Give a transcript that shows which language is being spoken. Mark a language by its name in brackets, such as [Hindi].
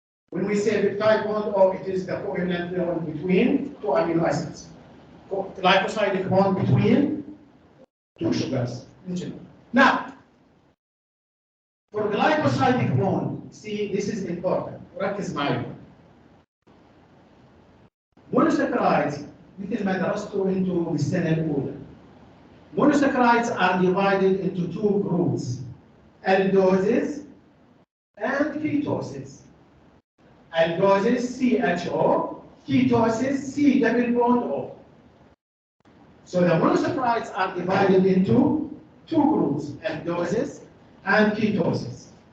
[English] When we say peptide bond, it is the covalent bond between two amino acids. Glycosidic bond between two sugars in general. Now, for glycosidic bond, see, this is important. [Arabic] ركز معي. Monosaccharides مثل ما درسته انتم بالسنة الأولى. [English] Monosaccharides are divided into two groups, aldoses and ketoses. Aldoses, CHO, ketoses, C double bond O. So the monosaccharides are divided into two groups, aldoses and ketoses.